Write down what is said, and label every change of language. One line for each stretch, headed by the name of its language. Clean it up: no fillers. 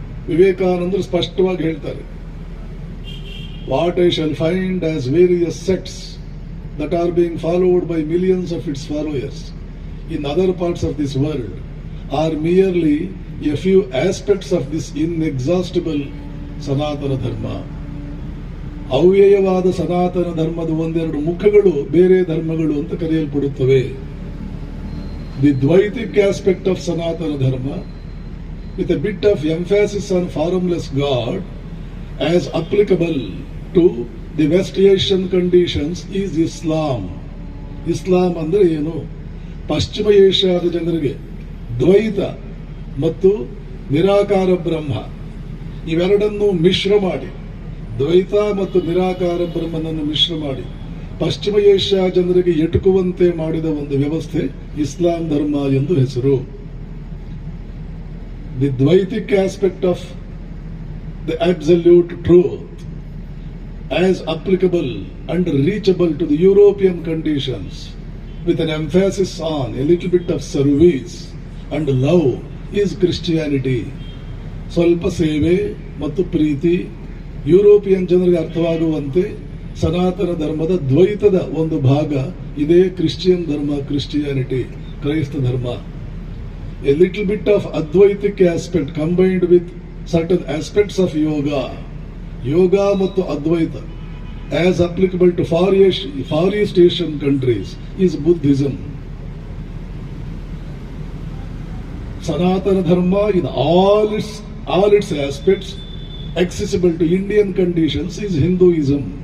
Kannada: ವಿವೇಕಾನಂದರು ಸ್ಪಷ್ಟವಾಗಿ ಹೇಳ್ತಾರೆ,
English: What I shall find as various sects that are being followed by millions of its followers in other parts of this world are merely a few aspects of this inexhaustible Sanatana Dharma.
Kannada: ಅವ್ಯಯವಾದ ಸನಾತನ ಧರ್ಮದ 1-2 ಮುಖಗಳು ಬೇರೆ ಧರ್ಮಗಳು ಅಂತ ಕರೆಯಲ್ಪಡುತ್ತವೆ. The ದ್ವೈತಿಕ್ aspect of ಸನಾತನ ಧರ್ಮ
English: with a bit of emphasis on formless God as applicable to the West Asian conditions is Islam.
Kannada: ಇಸ್ಲಾಂ ಅಂದ್ರೆ ಏನು? ಪಶ್ಚಿಮ ಏಷ್ಯಾದ ಜನರಿಗೆ ದ್ವೈತ ಮತ್ತು ನಿರಾಕಾರ ಬ್ರಹ್ಮ ಇವೆರಡನ್ನು ಮಿಶ್ರ ಮಾಡಿ, ದ್ವೈತ ಮತ್ತು ನಿರಾಕಾರ ಬ್ರಹ್ಮನನ್ನು ಮಿಶ್ರ ಮಾಡಿ ಪಶ್ಚಿಮ ಏಷ್ಯಾ ಜನರಿಗೆ ಎಟುಕುವಂತೆ ಮಾಡಿದ ಒಂದು ವ್ಯವಸ್ಥೆ ಇಸ್ಲಾಂ ಧರ್ಮ ಎಂದು ಹೆಸರು.
English: The dvaitic aspect of the absolute truth as applicable and reachable to the European conditions with an emphasis on a little bit of service and love is Christianity.
Kannada: ಸ್ವಲ್ಪ ಸೇವೆ ಮತ್ತು ಪ್ರೀತಿ ಯುರೋಪಿಯನ್ ಜನರಿಗೆ ಅರ್ಥವಾಗುವಂತೆ ಸನಾತನ ಧರ್ಮದ ದ್ವೈತದ ಒಂದು ಭಾಗ ಇದೇ ಕ್ರಿಶ್ಚಿಯನ್ ಧರ್ಮ, ಕ್ರಿಶ್ಚಿಯಾನಿಟಿ, ಕ್ರೈಸ್ತ ಧರ್ಮ.
English: a little bit of advaitic aspect combined with certain aspects of yoga
Kannada: ಮತ್ತು
English: Advaita as applicable to Far East Asian countries is Buddhism. Sanatana Dharma in all its aspects accessible to Indian conditions is Hinduism.